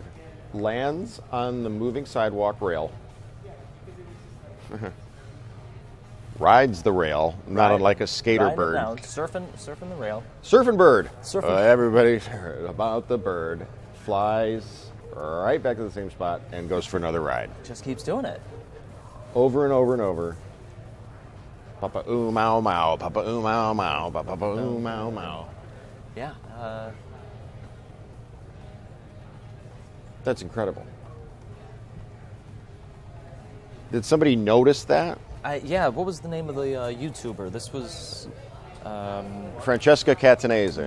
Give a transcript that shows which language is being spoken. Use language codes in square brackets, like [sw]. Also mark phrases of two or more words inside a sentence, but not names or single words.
[en] Lands on the moving sidewalk rail. rides the rail, not unlike a skater Riding it bird. down, surfing the rail. Surfing bird. Surfing. Everybody's heard about the bird. Flies right back to the same spot and goes for another ride. Just keeps doing it. Over and over and over. Papa oo mau mau, papa oo mau mau, papa oo mau mau. Yeah. That's incredible. Did somebody notice that? Yeah. What was the name of the YouTuber? This was. Francesca Catanese.